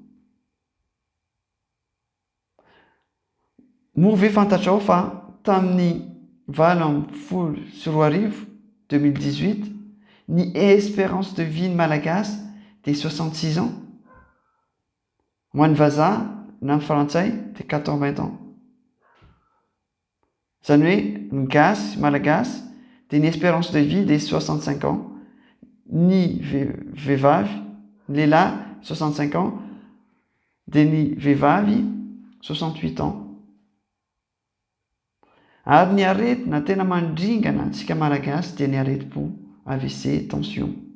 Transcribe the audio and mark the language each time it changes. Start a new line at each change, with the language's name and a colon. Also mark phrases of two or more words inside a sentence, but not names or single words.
Malagasy: Moa ve fantatrao fa tamin'ny 2018 ny
French: espérance de vie
Malagasy: malagasy de 66 ans. Ho an'ny vazaha na ny frantsay de 80 ans. Zany hoe ny gasy malagasy de ny
French: espérance de vie
Malagasy: de 65 ans. Ny vehivavy, ny lehilahy 65 ans de ny vehivavy 68 ans. Ary ny aretina tena mandringana antsika malagasy de ny aretim-po, AVC, tension.